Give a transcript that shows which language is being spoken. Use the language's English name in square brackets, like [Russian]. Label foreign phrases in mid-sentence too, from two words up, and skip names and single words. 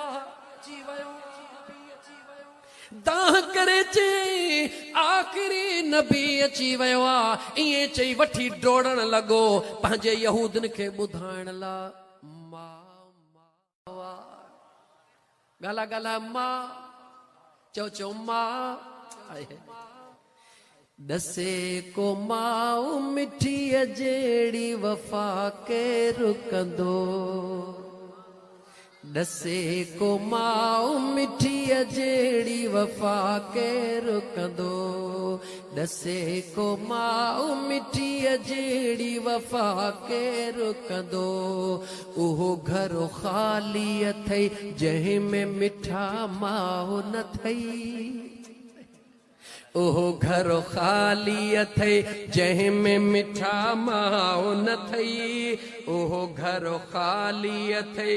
[Sindhi] दाह करे चई आख़िरी नबी अची वियो आहे। ईअं चई वठी डोड़ण लॻो पंहिंजे यहूदन खे ॿुधाइण लाइ। गाला गाला मां चो चो मां दसे को माऊ मिठी जेड़ी वफा के रुकंदो दसे को माऊ मिठी जेड़ी वफा के रुकंदो दसे को माऊ मिठी जेड़ी वफा के रुकंदो उहो घर खाली अथई जंहिं में मिठा माऊ न थई ओहो घर खाली अथई जंहिं में मिठा माओ न थई ओहो घर खाली अथई